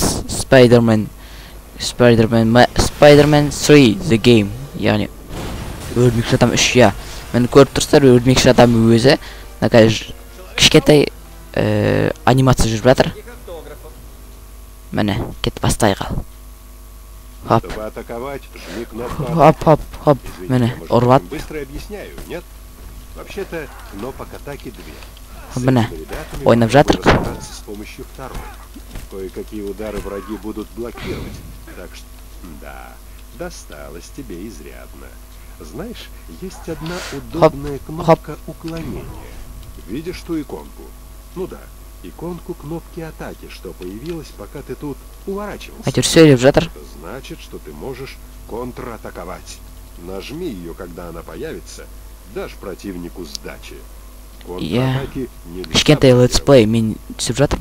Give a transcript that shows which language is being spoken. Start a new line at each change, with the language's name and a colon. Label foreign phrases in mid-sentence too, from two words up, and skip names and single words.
English: Spider-Man 3 The Game.
Kazakh: Яғни Өрмекші адам 3, я. Мені көріп тұрсыздар, Өрмекші адам өзі кішкентай анимация жүріп жатыр. Міне, кетіп бастайық. Хоп.
Russian: Чтобы атаковать, жми кнопку.
Kazakh: Хоп. Міне, ұрват.
Russian: Быстро объясняю, нет? Вообще-то кнопок атаки 2.
Kazakh: Міне, ойнап жатырық.
Russian: С помощью второй. Кое-какие удары враги будут блокировать. Так что, да, досталось тебе изрядно. Знаешь, есть одна удобная кнопка уклонения. Видишь ту иконку? Ну да, иконку кнопки атаки, что появилась, пока ты тут уворачивался. Это значит, что ты можешь контратаковать. Нажми ее, когда она появится, дашь противнику сдачи. Контратаки нельзя.
Kazakh: Кішкентай летсплей мен түсіп жатырмын.